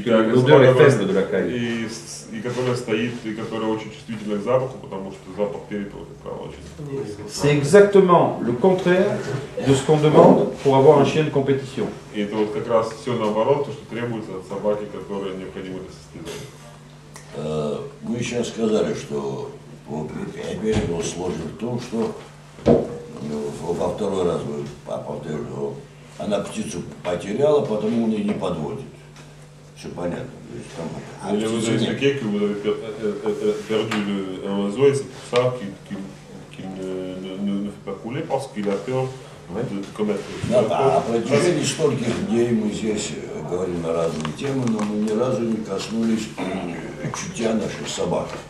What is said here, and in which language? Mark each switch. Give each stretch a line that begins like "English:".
French: l'odeur est faible de la caille.
Russian: И которая стоит, и которая очень чувствительна к запаху, потому что запах перепела, как правило, очень.
French: C'est exactement le contraire de ce qu'on demande pour avoir un chien de compétition.
Russian: И это вот как раз все наоборот, то, что требуется от собаки, которая необходима для состязания. Вы сейчас сказали, что опять же сложно в том, что во второй раз вы повторили, что она птицу потеряла, потому он ее не подводит. Все понятно. Или
French: vous avez expliqué que vous avez perdu un oiseau et c'est pour ça qu'il ne fait pas couler parce qu'il a peur de commettre.
Russian: Да, о протяжении стольких дней мы здесь говорим на разные темы, но мы ни разу не коснулись чутья наших собак.